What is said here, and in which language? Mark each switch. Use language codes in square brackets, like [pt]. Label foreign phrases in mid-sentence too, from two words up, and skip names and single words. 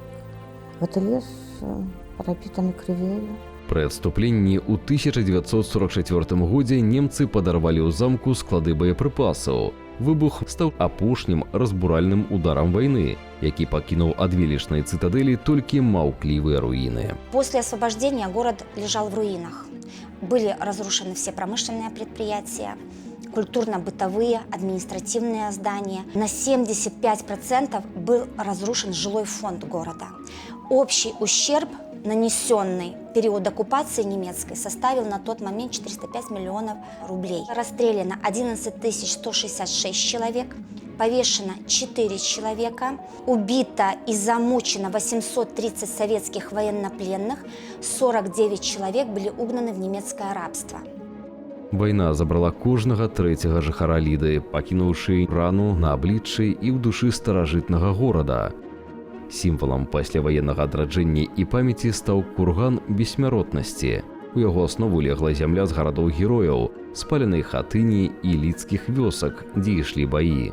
[be] Гэты лес прапітаны крывёю. Пры адступленні ў 1944 годзе немцы падарвалі ў замку склады боепрыпасаў. Выбух стаў апошнім разбуральным ударам вайны, які пакінуў ад велічнай цытадэлі толькі маўклівыя руіны. [ru] После освобождения город лежал в руинах. Были разрушены все промышленные предприятия, культурно-бытовые, административные здания. На 75% был разрушен жилой фонд города. Общий ущерб, нанесенный в период оккупации немецкой, составил на тот момент 405 миллионов рублей. Расстреляно 11 166 человек, повешено 4 человека, убито и замучено 830 советских военнопленных, 49 человек были угнаны в немецкое рабство. [be] Вайна забрала кожнага трэцяга жыхара Ліды, пакінуўшы рану на абліччы і ў душы старажытнага горада. Сімвалам пасляваеннага адраджэння і памяці стаў курган бессмяротнасці. У яго аснову легла зямля з гарадоў-герояў, спаленай хатыні і лідскіх вёсак, дзе ішлі баі.